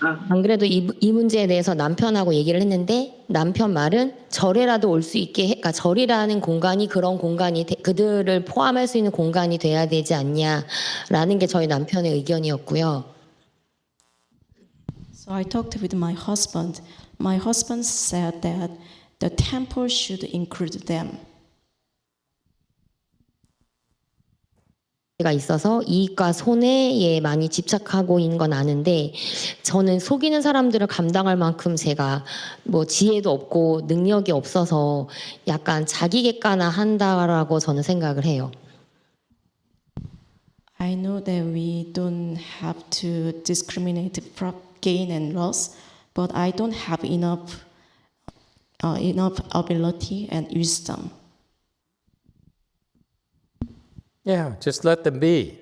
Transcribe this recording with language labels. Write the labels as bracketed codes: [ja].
[ko] 안 그래도 이 문제에 대해서 남편하고 얘기를 했는데, 남편 말은 절에라도 올 수 있게, 그러니까 절이라는 공간이 그런 공간이 그들을 포함할 수 있는 공간이 돼야 되지 않냐라는 게 저희 남편의 의견이었고요. [en] So I talked with my husband. My husband said that the temple should include them. [ko] 가 있어서 이익과 손해에 많이 집착하고 있는 건 아는데, 저는 속이는 사람들을 감당할 만큼 제가 뭐 지혜도 없고 능력이 없어서 약간 자기 객관화 한다라고 저는 생각을 해요. [en] I know that we don't have to discriminate gain and loss, but I don't have enough ability and wisdom. Yeah, just let them be.